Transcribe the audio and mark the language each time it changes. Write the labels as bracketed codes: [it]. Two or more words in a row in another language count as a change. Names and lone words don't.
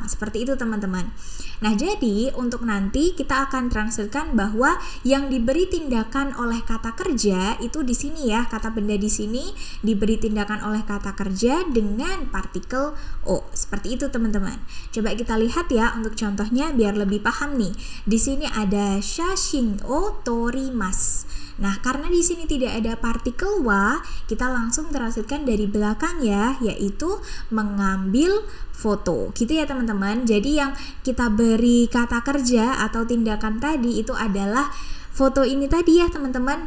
[id] Seperti itu teman-teman. Nah, jadi untuk nanti kita akan transferkan bahwa yang diberi tindakan oleh kata kerja itu di sini ya, kata benda di sini diberi tindakan oleh kata kerja dengan partikel o. Seperti itu teman-teman. Coba kita lihat ya untuk contohnya biar lebih paham nih. Di sini ada [ja] 写真を撮ります. [id] Nah, karena di sini tidak ada partikel wa, kita langsung transferkan dari belakang ya, yaitu mengambil foto. Gitu ya teman-teman. Jadi yang kita beri kata kerja atau tindakan tadi itu adalah foto ini tadi ya teman-teman.